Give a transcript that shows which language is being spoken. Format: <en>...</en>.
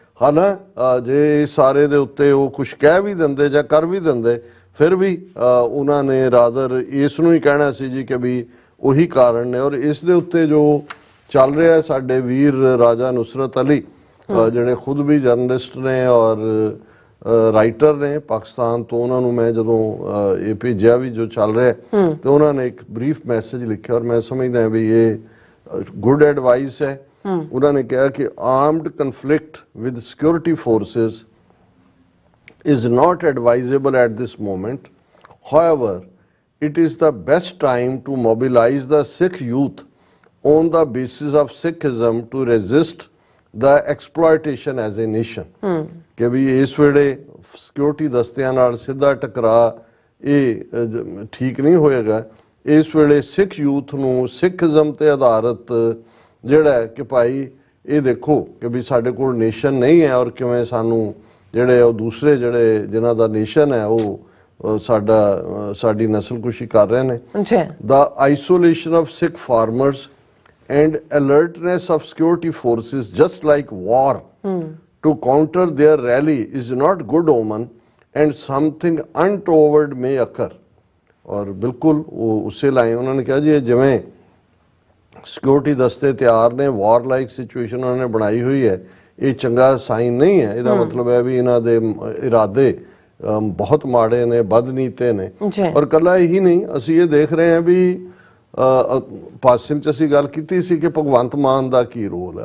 <pa>ਹਾਲਾਂ ਜੇ ਸਾਰੇ ਦੇ ਉੱਤੇ ਉਹ ਕੁਝ ਕਹਿ ਵੀ ਦਿੰਦੇ ਜਾਂ ਕਰ ਵੀ ਦਿੰਦੇ, ਫਿਰ ਵੀ ਉਹਨਾਂ ਨੇ ਰਾਦਰ ਇਸ ਨੂੰ ਹੀ ਕਹਿਣਾ ਸੀ ਜੀ ਕਿ ਵੀ ਉਹੀ ਕਾਰਨ ਨੇ। ਔਰ ਇਸ ਦੇ ਉੱਤੇ ਜੋ ਚੱਲ ਰਿਹਾ ਸਾਡੇ ਵੀਰ ਰਾਜਾ ਨੁਸਰਤ ਅਲੀ, ਜਿਹੜੇ ਖੁਦ ਵੀ ਜਰਨਲਿਸਟ ਨੇ ਔਰ ਰਾਈਟਰ ਨੇ ਪਾਕਿਸਤਾਨ ਤੋਂ, ਉਹਨਾਂ ਨੂੰ ਮੈਂ ਜਦੋਂ ਇਹ ਭੇਜਿਆ ਵੀ ਜੋ ਚੱਲ ਰਿਹਾ, ਤੇ ਉਹਨਾਂ ਨੇ ਇੱਕ ਬਰੀਫ ਮੈਸੇਜ ਲਿਖਿਆ ਔਰ ਮੈਂ ਸਮਝਦਾ ਵੀ ਇਹ</pa> <en>good advice</en> <pa>ਹੈ। ਉਹਨਾਂ ਨੇ ਕਿਹਾ ਕਿ</pa> <en>Armed conflict with security forces is not advisable at this moment. However, it is the best time to mobilize the Sikh youth on the basis of Sikhism to resist the exploitation as a nation.</en> <pa>ਕਿ ਵੀ ਇਸ ਵੇਲੇ security ਦਸਤਿਆਂ ਨਾਲ ਸਿੱਧਾ ਟਕਰਾ ਇਹ ਠੀਕ ਨਹੀਂ ਹੋਏਗਾ। ਇਸ ਵੇਲੇ ਸਿੱਖ ਯੂਥ ਨੂੰ ਸਿੱਖਿਜ਼ਮ ਤੇ ਆਧਾਰਿਤ ਜਿਹੜਾ ਕਿ ਭਾਈ ਇਹ ਦੇਖੋ ਕਿ ਵੀ ਸਾਡੇ ਕੋਲ ਨੇਸ਼ਨ ਨਹੀਂ ਹੈ ਔਰ ਕਿਵੇਂ ਸਾਨੂੰ ਜਿਹੜੇ ਉਹ ਦੂਸਰੇ ਜਿਹੜੇ ਜਿਨ੍ਹਾਂ ਦਾ ਨੇਸ਼ਨ ਹੈ ਉਹ ਸਾਡੀ ਨਸਲਕੁਸ਼ੀ ਕਰ ਰਹੇ ਨੇ।</pa> <en>The isolation of Sikh farmers and alertness of security forces, just like war, to counter their rally is not good omen and something untoward may occur.</en> <pa>ਔਰ ਬਿਲਕੁਲ ਉਹ ਉਸੇ ਲਾਈਨ ਉਹਨਾਂ ਨੇ ਕਿਹਾ ਜੀ ਜਿਵੇਂ ਸਿਕਿਉਰਿਟੀ ਦਸਤੇ ਤਿਆਰ ਨੇ,</pa> <en>war like situation</en> <pa>ਉਹਨਾਂ ਨੇ ਬਣਾਈ ਹੋਈ ਹੈ, ਇਹ ਚੰਗਾ ਸਾਈਨ ਨਹੀਂ ਹੈ। ਇਹਦਾ ਮਤਲਬ ਹੈ ਵੀ ਇਹਨਾਂ ਦੇ ਇਰਾਦੇ ਬਹੁਤ ਮਾੜੇ ਨੇ, ਬਦਨੀਤੇ ਨੇ। ਔਰ ਕੱਲਾ ਇਹੀ ਨਹੀਂ, ਅਸੀਂ ਇਹ ਦੇਖ ਰਹੇ ਹਾਂ ਵੀ ਪਾਸਿੰਗ 'ਚ ਅਸੀਂ ਗੱਲ ਕੀਤੀ ਸੀ ਕਿ ਭਗਵੰਤ ਮਾਨ ਦਾ ਕੀ ਰੋਲ ਹੈ।</pa>